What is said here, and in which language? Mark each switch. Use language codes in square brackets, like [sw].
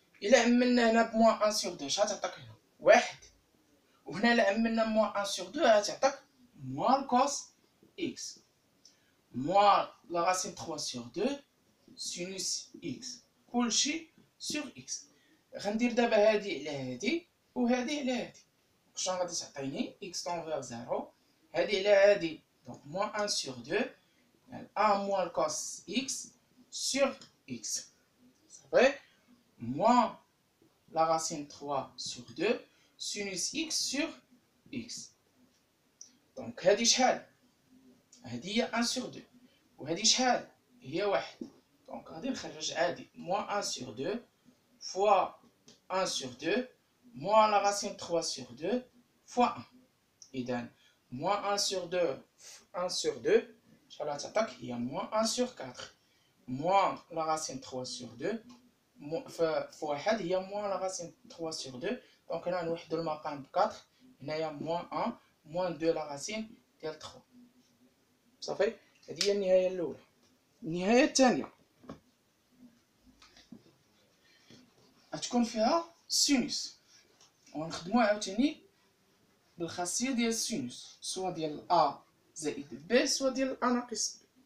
[ar] الا عملنا هنا بموان 1 سور 2 اش غتعطيك هنا؟ واحد. وهنا الا عملنا موان 1 سور 2 غتعطيك موان الكوس اكس موان لا راسين 3 سور 2 سينوس اكس، كلشي سور اكس. غندير دابا هادي على هادي وهادي على هادي، شنو غادي تعطيني؟ اكس طونفير زيرو هادي على هادي [fr] Donc, moins 1 sur 2, 1 moins le cos x sur x. C'est vrai? Moins la racine 3 sur 2, sinus x sur x. [ar] Donc, هذه شحال؟ هذه هي 1 sur 2. وهذه شحال؟ هي 1. [fr] Donc, [ar] غادي نخرج عادي [fr] moins 1 sur 2 fois 1 sur 2 moins la racine 3 sur 2 fois 1. [ar] إذا [fr] moins 1 sur 2 [ar] شحال غتعطيك؟ هي [fr] moins 1 sur 4 moins la racine 3 sur 2 في 1 هي moins la racine 3 sur 2. [ar] دونك هنا نوحدو المقام ب 4. هنايا [fr] moins 1 moins 2 la racine [ar] ديال [fr] 3. [ar] صافي. هذه هي النهاية الأولى. النهاية الثانية غتكون فيها سينوس، ونخدمو عاوتاني بالخاصية ديال السينوس، سوا ديال A زائد B سوا ديال A ناقص B.